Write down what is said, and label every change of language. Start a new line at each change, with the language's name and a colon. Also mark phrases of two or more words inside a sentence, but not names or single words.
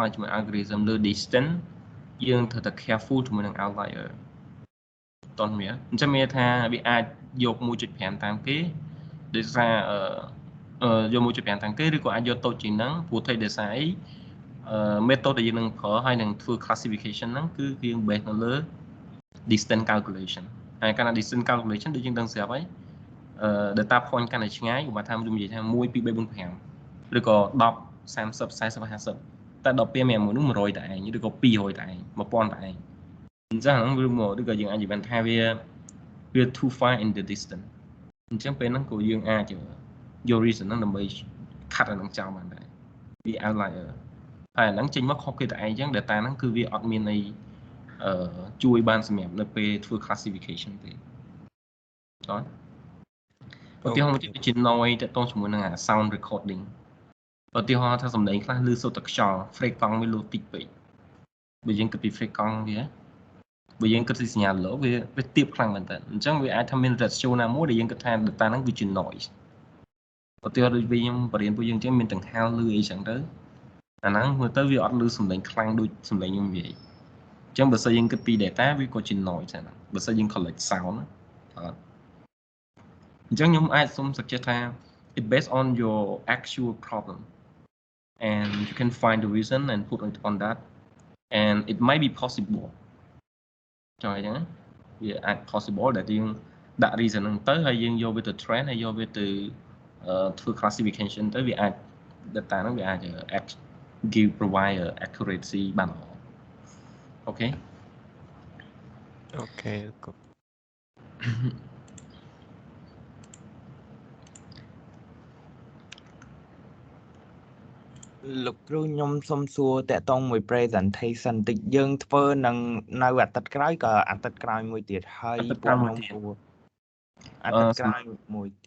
Khmer: ជាមួយ algorithm លើ distance យើងត្រូវតែ careful ជាមួយនឹង outlier តោះមានអញ្ចឹងមានថាវាអាចយក 1.5 តាមគេដោយ សារយក 1.5 តាមគេឬក៏អាចយកតូចជាងហ្នឹងព្រោះតែដោយសារអីmethod ដែលយើងនឹងប្រើហើយនឹងធ្វើ classification ហ្នឹងគឺវា based នៅលើ
English: distance calculation
Khmer: ហើយកាលណា
English: distance calculation
Khmer: ដូចយើងដឹងស្រាប់ហើយ
English: data point
Khmer: កាន់តែឆ្ងាយឧបមាថាខ្ញុំនិយាយថា1 2 3 4 5ឬក៏10 30 40 50តែដល់ពេលមានមួយនោះ100តែឯងឬក៏200តែឯង1000តែឯងអញ្ចឹងហ្នឹងឬក៏យើងអាចនិយាយថាវា
English: too far in the distance
Khmer: អញ្ចឹងពេលហ្នឹងក៏យើងអាចយក reason ហ្នឹងដើម្បីខាត់អាហ្នឹងចោលបានដែរវា outlier ហើយអាហ្នឹងចេញមកខុសគេតែឯងអញ្ចឹង data ហ្នឹងគឺវាអត់មានន័យជួយបានសម្រាប់នៅពេលធ្វើ classification ទេអត់ឧទាហរណ៍មួយទៀតវាជា noise តទៅជាមួយនឹងអា sound recording ឧទាហរណ៍ថាសំឡេងខ្លះឮសូរតែខ្យល់ freq កង់វាលូតិចពេកបើយើងគិតពី freq កង់វាបើយើងគិតពីសញ្ញាឡូវាទាបខ្លាំងមែនតើអញ្ចឹងវាអាចថាមាន ratio ណាមួយដែលយើងគិតថា data ហ្នឹងវាជា noise ឧទាហរណ៍ដូចវិញខ្ញុំបរៀនពួកយើងអញ្ចឹងមានទាំងហៅឮអីចឹងទៅអាហ្នឹងមើលទៅវាអត់ឮសំឡេ ងខ្លាំងដូចសំឡេងខ្ញុំនិយាយអញ្ចឹងបើសិនយើងគិតពី data វាក៏ជា noise ដែរបើសិនយើង
English: collect sound
Khmer: អ ត់អញ្ចឹងខ្ញុំអាចសុំ suggest ថា
English: it based on your actual problem and you can find the reason and put it on that and it might be possible
Khmer: ចុះអញ្ចឹងវាអាច possible ដែលយើងដាក់ reason ហ្នឹងទៅហើយយើងយកវាទៅ train ហើយយកវាទៅធ្វើ classification ទៅវាអាច data ហ្នឹងវាអាច
English: give provide accuracy
Khmer: បានល្អអូខេ
English: Okay. Cool.
Khmer: លោកគ្រូខ្ញុំសុំសួរតកតងមួយ presentation តិចយើងធ្វើនឹងនៅអាទិត្យក្រោយក៏អាទិត្យក្រោយមួយទៀតហើយពួកខ្ញុំគួរអាទិត្យក្រោយមួយទៀត